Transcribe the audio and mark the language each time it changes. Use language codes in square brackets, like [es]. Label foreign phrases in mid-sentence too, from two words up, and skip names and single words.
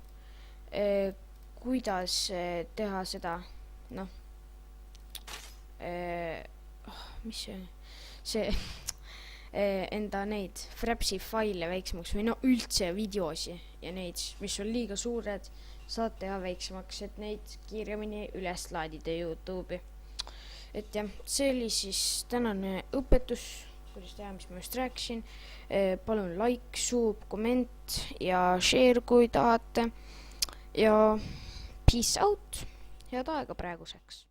[et] kuidas teha seda, mis see enda neid Frapsi faile väiksemaks või üldse videosi ja neid, mis on liiga suured, saad teha väiksemaks, et neid kiiremini üles laadida YouTube'i. Et jah, see oli siis tänane õpetus, kuidas teha, mis ma just rääkisin. Palun like, sub, komment ja share, kui tahate. Ja [en] peace out, [et] head aega praeguseks.